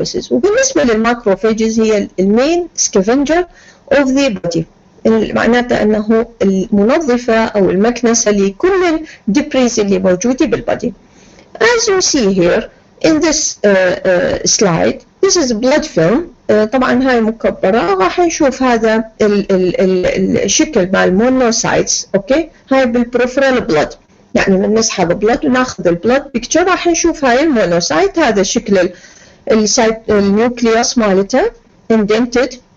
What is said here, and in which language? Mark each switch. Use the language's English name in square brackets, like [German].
[Arabic] وبالنسبة للماكروفاجز هي المين سكافنجر اوف ذا بودي، معناته انه المنظفة او المكنسة لكل الدبريز اللي موجودة بالبودي. [English] As you see here in this slide, this is blood film. [Arabic] طبعا هاي مكبرة، راح نشوف هذا الشكل مع المونوسايتس. اوكي، هاي بالبروفرال بلود، يعني من نسحب بلود وناخذ البلود بيكتشر راح نشوف هاي المونوسايت، هذا شكل النيوكليوس مالتها indented.